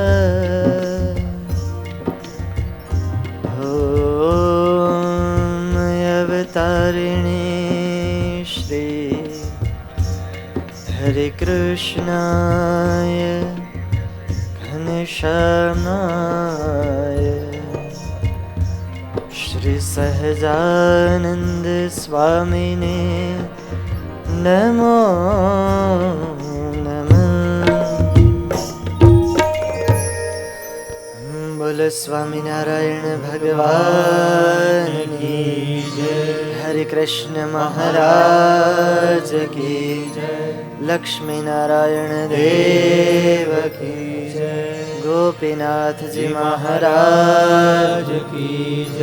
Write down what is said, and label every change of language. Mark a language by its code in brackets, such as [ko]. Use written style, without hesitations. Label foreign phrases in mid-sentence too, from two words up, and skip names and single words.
[sa] ॐ अवतारिणी श्री हरे कृष्णाय घनश्यामाय श्री सहजानंद स्वामिने नमो नमः। [hi] बोल स्वामिनारायण भगवान की जय. हरे कृष्ण महाराज की जय. लक्ष्मी नारायण देव की जय. गोपीनाथजी महाराज की जय.